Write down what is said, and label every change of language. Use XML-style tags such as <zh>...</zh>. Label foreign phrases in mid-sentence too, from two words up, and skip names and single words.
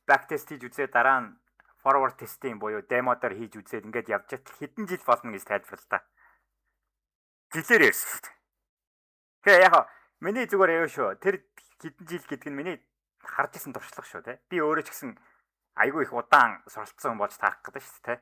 <en>back test</en> <mn>хийж үзээ дараа нь</mn> <en>forward testing</en> <mn>буюу demo-доор хийж үзээд ингээд явж чад хэдэн жил болно гэж тайлбарлаа. Жилээр ярьсан шүү дээ. Тэгээ яг миний зүгээр яа шүү. Тэр хэдэн жил гэдэг нь миний харж исэн туршлага шүү те. Би өөрөө ч гэсэн айгүй их удаан суралцсан болж таарах гэдэг шүү дээ.</mn>